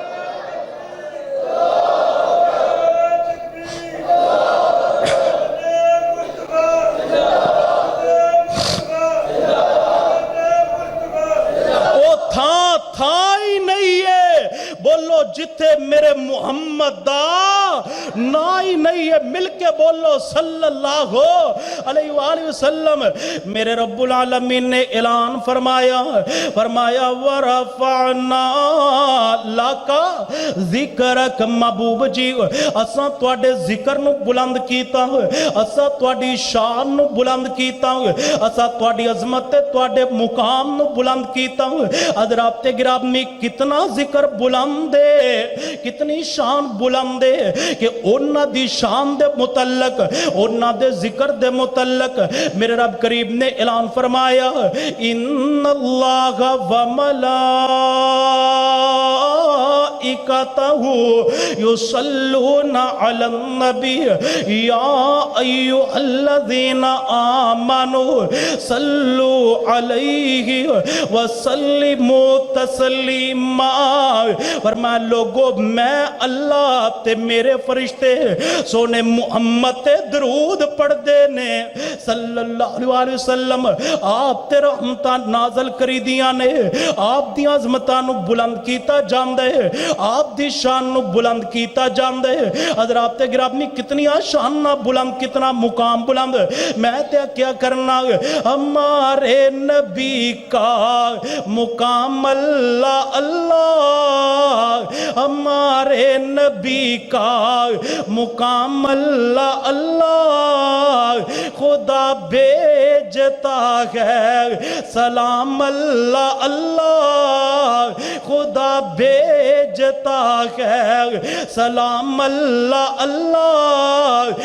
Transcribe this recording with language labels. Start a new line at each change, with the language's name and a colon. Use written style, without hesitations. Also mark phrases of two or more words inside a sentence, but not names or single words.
Punjabi: تھا ہی نہیں ہے، بولو جتھے میرے محمد دا نا ہی نہیں ہے، مل کے بولو
Arabic: صلى الله عليه وسلم.
Punjabi: मेरे
Arabic: رب العالمين
Punjabi: نے اعلان فرمایا فرمایا
Arabic: ورفعنا لك ذكرك,
Punjabi: محبوب جی اساں تہاڈے ذکر نوں بلند کیتا، اساں تہاڈی شان نوں بلند کیتا، اساں تہاڈی عظمت تے تہاڈے مقام نوں بلند کیتا. حضرات تے گرامی کتنا ذکر بلند ہے، کتنی شان بلند ہے کہ انہاں دی شان دے متعلق انہاں دے ذکر دے متعلق میرے رب کریم نے اعلان فرمایا
Arabic: إن الله و ملائكته يصلون على النبي يا أيها الذين آمنوا صلوا عليه وسلموا تسليما.
Punjabi: فرمایا لوگو میں اللہ تے میرے فرشتے سوہنے محمد تے درود پڑھدے نے
Arabic: صلى الله عليه وسلم,
Punjabi: آپ تے رحمتاں نازل کری دیاں نے، آپ دی عظمتاں نوں بلند کیتا جاندا ہے، آپ دی شان نوں بلند کیتا جاندا ہے. حضرات تے گرامی کتنی شان بلند، کتنا مقام بلند.
Urdu: میں تے کیا کرنا ہمارے نبی کا مقام اللہ اللہ، ہمارے نبی کا مقام اللہ اللہ، خدا بھیج بھیجتا ہے، سلام اللہ اللہ خدا بھیجتا ہے، سلام اللہ اللہ.